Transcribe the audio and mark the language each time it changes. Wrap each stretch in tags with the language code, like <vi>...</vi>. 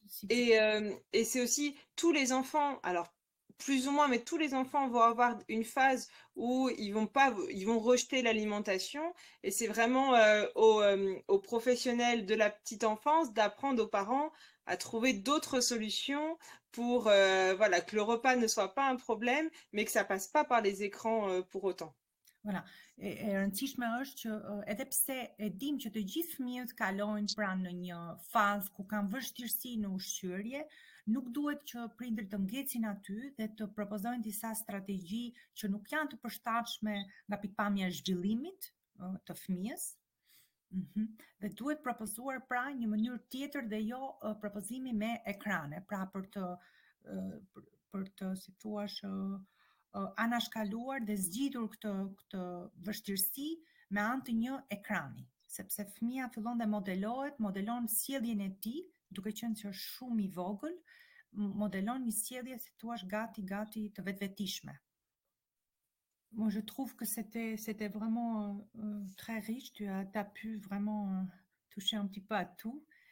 <fr>Et c'est aussi tous les enfants, alors plus ou moins, mais tous les enfants vont avoir une phase où ils vont rejeter l'alimentation et c'est vraiment aux professionnels de la petite enfance d'apprendre aux parents à trouver d'autres solutions pour voilà, que le repas ne soit pas un problème, mais que ça passe pas par les écrans pour autant. Voilà.</fr> <sq>E rëndësishme është që edhe pse e dim që të gjithë fëmijët kalojnë pra në një fazë ku kanë vështirësi në ushqyerje, nuk duhet që prindërit të ngecin aty dhe të propozojnë disa strategji që nuk janë të përshtatshme nga pikpamja e zhvillimit të fëmijës. Dhe duhet propozuar pra një mënyrë tjetër dhe jo propozimi me ekrane, pra për të për të, si thua, anashkaluar dhe zgjitur këtë vështirësi me anë të një ekrani, sepse fëmia fillon dhe modelon sjelljen e tij, duke qenë që është shumë i vogël, modelon une sjellje, si thua, gati të vetvetishme.</sq> <fr>Moi, je trouve que c'était vraiment très riche. Tu as pu vraiment toucher un petit peu à tout.</fr>